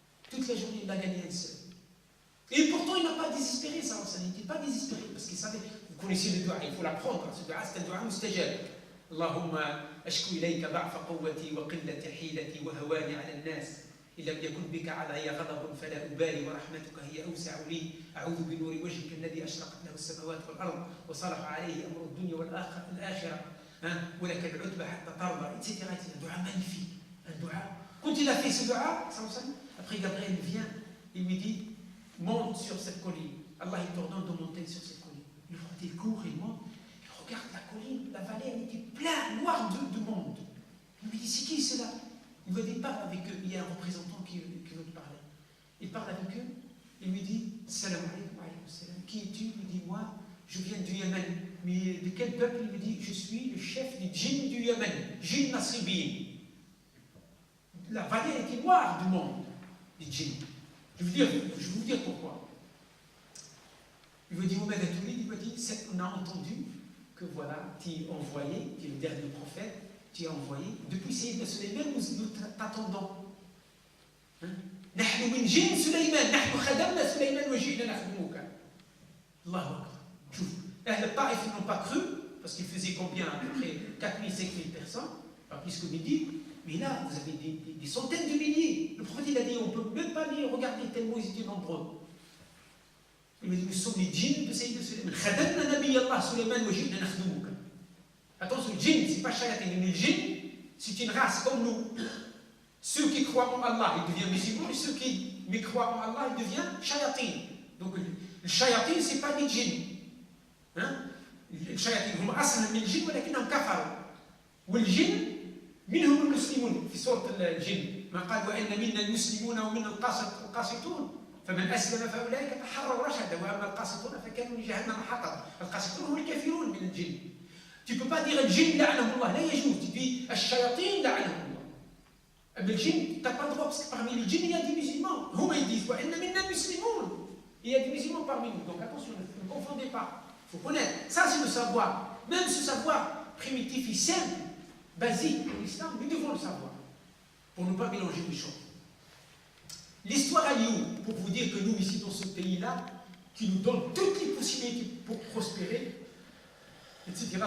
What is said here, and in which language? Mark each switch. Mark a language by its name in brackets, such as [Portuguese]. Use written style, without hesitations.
[French] Toute la journée, il l'a gagné un seul. Et pourtant, il n'a pas désespéré, ça n'était pas désespéré, parce qu'il savait, vous connaissez le doigt, il faut l'apprendre, ce doigt, c'est un doigt mustajab. [Arabic] اللهم أشكو إليك ضعف قوتي وقلة حيلتي وهواني على الناس إن لم يكن بك علي غضب فلا أبالي ورحمتك هي أوسع لي أعوذ بنور وجهك الذي أشرقت له السماوات والأرض وصلح عليه أمر الدنيا والآخرة ولك العتبى حتى ترضى etc. [French] Un doigt magnifique, un doigt. Quand il a fait ce doigt, après Gabriel vient, il me dit monte sur cette colline. Allah il t'ordonne de monter sur cette colline. Le prophète court, il monte. Regarde la colline, la vallée, elle était pleine, noire de monde. Il me dit, c'est qui cela? Il me dit, parle avec eux. Il y a un représentant qui veut te parler. Il parle avec eux, il me dit, salam alaykum, alaykum salam. Qui es-tu? Il me dit, moi, je viens du Yémen. Mais de quel peuple? Il me dit, je suis le chef du djinn du Yémen, djinn Nasribin. La vallée était noire du monde, du djinn. Je vais vous dire pourquoi. Il me dit, Mohamed Atouli, il me dit, on a entendu que voilà, tu es envoyé, tu es le dernier prophète, tu es envoyé. Depuis Sayyidina Sulayman, nous t'attendons. [Arabic] نحن من جن سليمان نحن خدمنا سليمان وجئنا نخدمك. Allahu Akbar. [French] Les Taïf n'ont pas cru, parce qu'ils faisaient combien? À peu près 4000, 5000 personnes, pas plus que midi. Mais là, vous avez des centaines de milliers. Le prophète il a dit, on ne peut même pas les regarder tellement ils étaient nombreux. Il me dit, nous sommes les djinns de Sayyidina Sulayman. [Arabic] Khadamna Nabi Allah Sulayman wa ji'na nakhdumuka. [French] Attention, le djinn, ce n'est pas shayatin. Le djinn, c'est une race comme nous. Ceux qui croient en Allah, ils deviennent musulmans, et ceux qui mécroient en Allah, ils deviennent shayatin. Donc, le shayatin, ce n'est pas des djinns. [Arabic] الشياطين هم اصلا من الجن ولكنهم كفروا والجن منهم المسلمون في سوره الجن ما قال وان منا المسلمون ومنا القاسطون فمن اسلم فاولئك تحروا رشدا واما القاسطون فكانوا لجهنم حطبا القاسطون هم الكافرون من الجن. [French] Tu peux pas dire [Arabic] الجن لعنهم الله لا يجوز. [French] Tu dis [Arabic] الشياطين لعنهم الله. اما الجن [French] t'as pas le droit parce que parmi les djinns il y a des musulmans. [Arabic] هم [French] ils disent [Arabic] وان منا المسلمون. [French] Il y a des musulmans parmi nous. Donc attention, ne confondez pas. Il faut connaître. Ça, c'est le savoir. Même ce savoir primitif et simple, basique pour l'islam, nous devons le savoir. Pour ne pas mélanger les choses. L'histoire Ayoub, pour vous dire que nous, ici, dans ce pays-là, qui nous donne toutes les possibilités pour prospérer, etc.